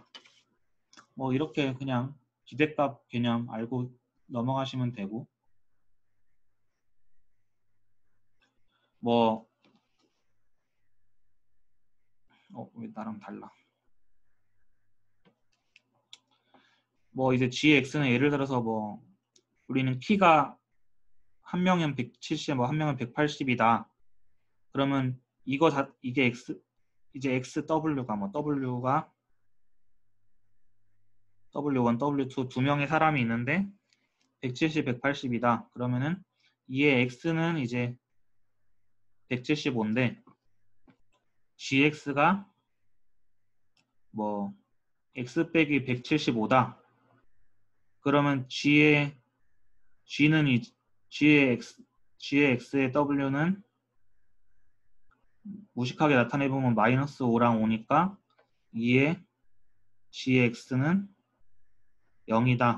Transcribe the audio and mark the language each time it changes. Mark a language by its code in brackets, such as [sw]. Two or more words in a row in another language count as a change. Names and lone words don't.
[ko] 뭐 이렇게 그냥 기대값 개념 알고 넘어가시면 되고 뭐 왜 나랑 달라. 뭐 이제 gx는 예를 들어서 뭐 우리는 키가 한 명은 170, 뭐 한 명은 180이다. 그러면 이게 x 이제 xw가 뭐 w가 w1, w2 두 명의 사람이 있는데 170, 180이다. 그러면은 이의 x는 이제 175인데 gx가 뭐 x 빼기 175다. 그러면 g는 g의 x의 w는 무식하게 나타내보면 마이너스 5랑 5니까 2의 g의 x는 0이다.